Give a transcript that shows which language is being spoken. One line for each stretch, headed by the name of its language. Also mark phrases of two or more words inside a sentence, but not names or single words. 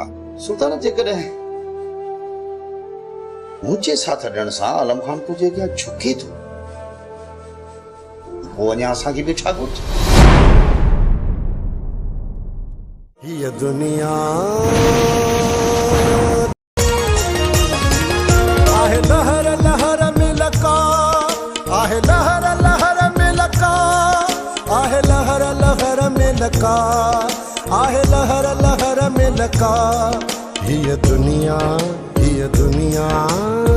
Sindhi: सुल्तान जेकॾहिं मुंहिंजे साथ ॾियण सां आलम खान तुंहिंजे अॻियां झुके थो, पोइ अञा असांखे बि छा घुरिजे? ये दुनिया आहे लहर लहर में लका, आहे लहर लहर में लका, आहे लहर लहर में लका, आहे लहर लहर में लका। ये दुनिया